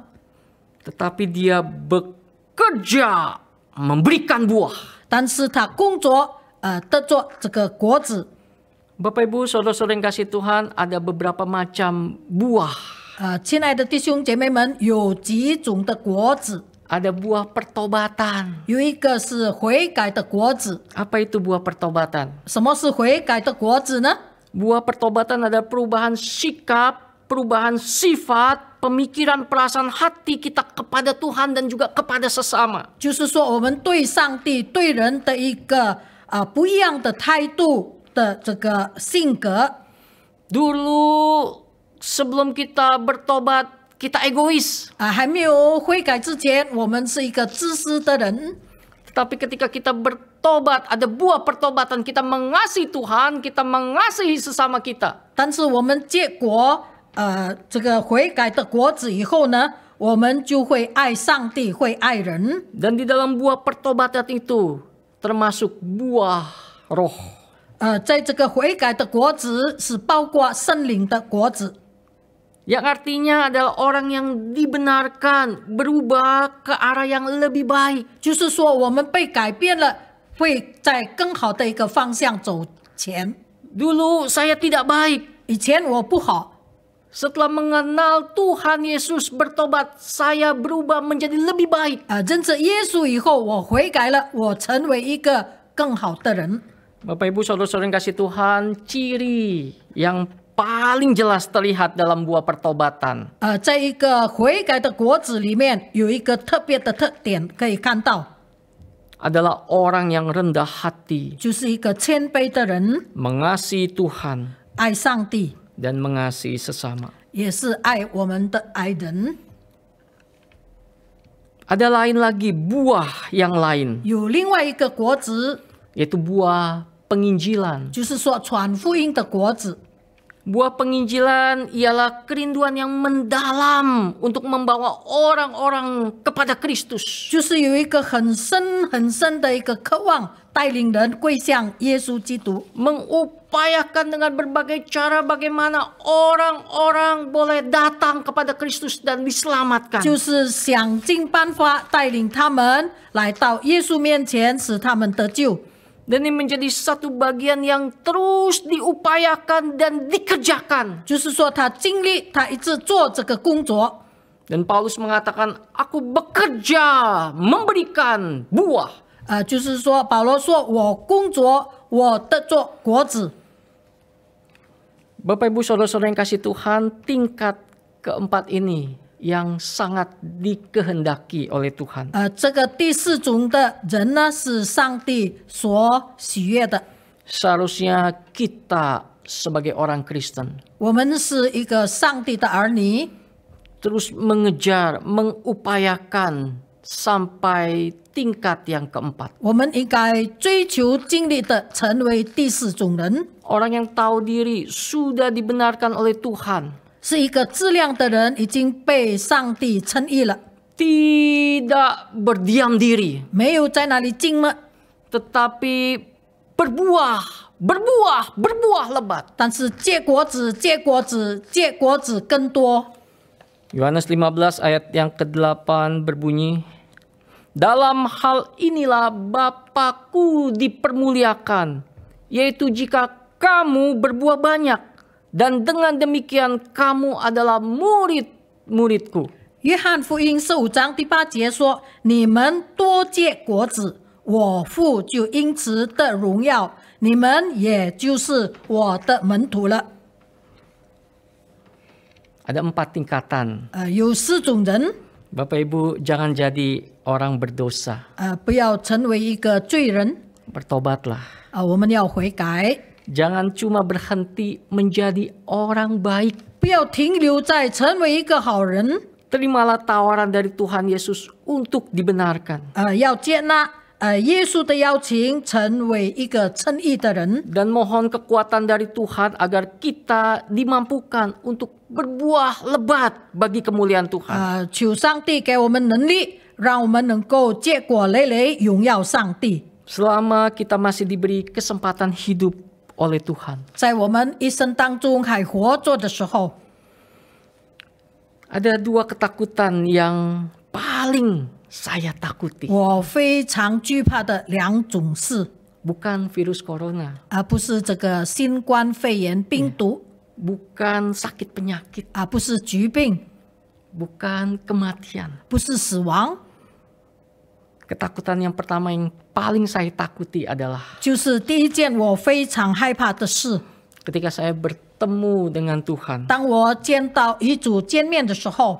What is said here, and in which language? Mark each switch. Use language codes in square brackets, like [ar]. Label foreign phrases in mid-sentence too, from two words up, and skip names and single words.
[id] Tetapi dia bekerja memberikan buah. [zh] 但是他工作得着这个果子。 [id] Bapak Ibu Saudara-saudara yang kasih Tuhan, ada beberapa macam buah. [zh] 亲爱的弟兄姐妹们，有几种的果子。 [id] ada buah pertobatan. [zh] 有一个是悔改的果子。 [id] Apa itu buah pertobatan? [zh] 什么是悔改的果子呢？ [id] Buah pertobatan ada perubahan sikap, perubahan sifat, pemikiran, perasaan hati kita kepada Tuhan dan juga kepada sesama. [zh] 就是说，我们对上帝、对人的一个不一样的态度的这个性格。 [id] Dulu sebelum kita bertobat, kita egois. [zh] 还没有悔改之前，我们是一个自私的人。 [id] Tetapi ketika kita bertobat, ada buah pertobatan, kita mengasihi Tuhan, kita mengasihi sesama kita. [zh] 但是我们结果这个悔改的果子以后呢，我们就会爱上帝，会爱人。 [id] Dan di dalam buah pertobatan itu termasuk buah roh. [zh] 在这个悔改的果子是包括圣灵的果子。 [id] Yang artinya adalah orang yang dibenarkan berubah ke arah yang lebih baik. [zh] 就是说，我们被改变了，会在更好的一个方向走前。 [id] Dulu saya tidak baik. [zh] 以前我不好， [id] Setelah mengenal Tuhan Yesus bertobat, saya berubah menjadi lebih baik. [zh] 认识耶稣以后，我悔改了，我成为一个更好的人。 [id] Bapak Ibu Saudara-saudara yang kasih Tuhan, ciri yang paling jelas terlihat dalam buah pertobatan [zh] 在一个悔改的果子里面，有一个特别的特点可以看到， [id] adalah orang yang rendah hati, [zh] 就是一个谦卑的人， [id] mengasihi Tuhan [zh] 爱上帝， [id] dan mengasihi sesama. [zh] 也是爱我们的爱人。 [id] Ada lain lagi buah yang lain, [zh] 有另外一个果子， [id] yaitu buah penginjilan. [zh] 就是说传福音的果子。 [id] Buah penginjilan ialah kerinduan yang mendalam untuk membawa orang-orang kepada Kristus. [zh] 就是有一个很深很深的一个渴望，带领人归向耶稣基督， [id] Mengupayakan dengan berbagai cara bagaimana orang-orang boleh datang kepada Kristus dan diselamatkan. [zh] 就是想尽办法带领他们来到耶稣面前，使他们得救。 [id] Dan ini menjadi satu bagian yang terus diupayakan dan dikerjakan. [zh] 就是说，他尽力，他一直做这个工作。 [id] Dan Paulus mengatakan, aku bekerja memberikan buah. [zh] 就是说，保罗说：“我工作，我得做果子。” [id] Bapak Ibu Saudara-saudara yang kasih Tuhan, tingkat keempat ini yang sangat dikehendaki oleh Tuhan. [zh] 这个第四种的人呢，是上帝所喜悦的。 [id] Seharusnya kita sebagai orang Kristen [zh] 我们是一个上帝的儿女， [id] terus mengejar, mengupayakan sampai tingkat yang keempat. [zh] 我们应该追求尽力的成为第四种人， [id] Orang yang tahu diri sudah dibenarkan oleh Tuhan, [zh] 是一个质量的人，已经被上帝称义了， [id] tidak berdiam diri, [zh] 没有在那里静默， [id] tetapi berbuah lebat. [zh] 但是结果子，结果子，结果子更多。 [id] Yohanes 15 ayat yang ke-8 berbunyi, dalam hal inilah Bapa-Ku dipermuliakan, yaitu jika kamu berbuah banyak, dan dengan demikian kamu adalah murid-muridku. [zh] 约翰福音15章第8节说：“你们多结果子，我父就因此得荣耀，你们也就是我的门徒了。” [id] Ada 4 tingkatan. [zh] 有4种人， [id] Bapak Ibu jangan jadi orang berdosa. [zh] 不要成为一个罪人， [id] Bertobatlah. [zh] 我们要悔改， [id] Jangan cuma berhenti menjadi orang baik. [zh] 不要停留在成为一个好人， [id] Terimalah tawaran dari Tuhan Yesus untuk dibenarkan. [zh] 要接纳耶稣的邀请，成为一个称义的人。 [id] Dan mohon kekuatan dari Tuhan agar kita dimampukan untuk berbuah lebat bagi kemuliaan Tuhan. [zh] 求上帝给我们能力，让我们能够结果累累，荣耀上帝。 [id] Selama kita masih diberi kesempatan hidup oleh Tuhan. [zh] 在我们一生当中还活着的时候， [id] Ada 2 ketakutan yang paling saya takuti. [zh] 我非常惧怕的2种事， [id] Bukan virus corona, [zh] 而不是这个新冠肺炎病毒， [id] bukan sakit penyakit, [zh] 不是疾病， [id] bukan kematian, [zh] 不是死亡， [id] Ketakutan yang pertama yang paling saya takuti adalah [zh] 就是第一件我非常害怕的事。 [id] ketika saya bertemu dengan Tuhan. [zh] 当我见到与主见面的时候，